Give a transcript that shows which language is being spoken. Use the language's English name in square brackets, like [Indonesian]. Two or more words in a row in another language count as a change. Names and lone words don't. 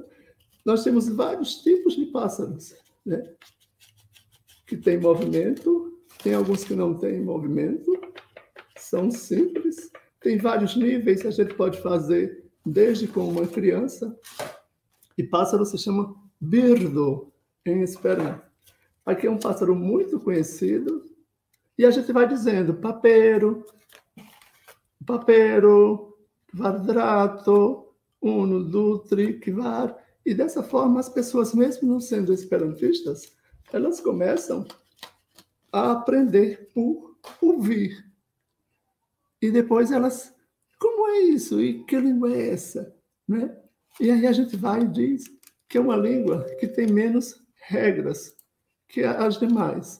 [Portuguese] Nós temos vários tipos de pássaros, né? Que têm movimento, tem alguns que não têm movimento, são simples, tem vários níveis, a gente pode fazer desde com uma criança, e pássaro se chama birdo em Esperanto. Aqui é um pássaro muito conhecido, e a gente vai dizendo [Esperanto] papero, kvadrato, uno, du, tri, kvar, [Portuguese] e dessa forma as pessoas, mesmo não sendo esperantistas, elas começam a aprender por ouvir. E depois elas, como é isso? E que língua é essa? Né? E aí a gente vai e diz que é uma língua que tem menos regras que as demais.